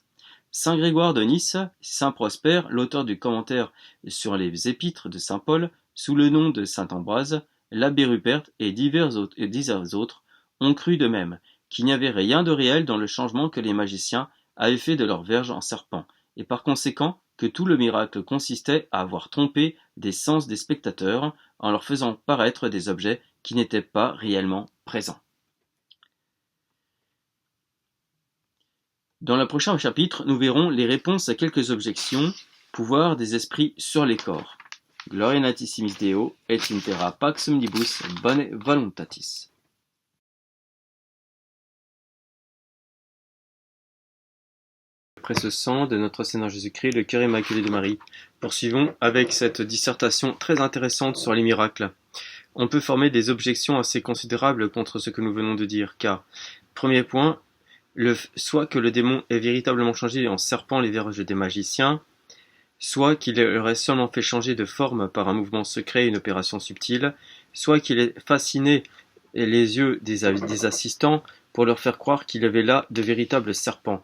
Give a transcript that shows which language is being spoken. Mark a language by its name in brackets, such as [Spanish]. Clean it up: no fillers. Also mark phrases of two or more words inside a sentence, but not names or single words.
[French] Saint Grégoire de Nice, saint Prosper, l'auteur du commentaire sur les épîtres de saint Paul, sous le nom de saint Ambroise, l'abbé Rupert et divers autres, ont cru de même qu'il n'y avait rien de réel dans le changement que les magiciens avaient fait de leur verge en serpent, et par conséquent que tout le miracle consistait à avoir trompé des sens des spectateurs en leur faisant paraître des objets qui n'étaient pas réellement présents. Dans le prochain chapitre, nous verrons les réponses à quelques objections, pouvoir des esprits sur les corps. [Latin] Gloria natissimis Deo, et in terra pax omnibus bone voluntatis. [French] Après ce sang de notre Seigneur Jésus-Christ, le cœur immaculé de Marie, poursuivons avec cette dissertation très intéressante sur les miracles. On peut former des objections assez considérables contre ce que nous venons de dire, car, premier point, soit que le démon ait véritablement changé en serpent les verges des magiciens, soit qu'il aurait seulement fait changer de forme par un mouvement secret et une opération subtile, soit qu'il ait fasciné les yeux des assistants pour leur faire croire qu'il y avait là de véritables serpents.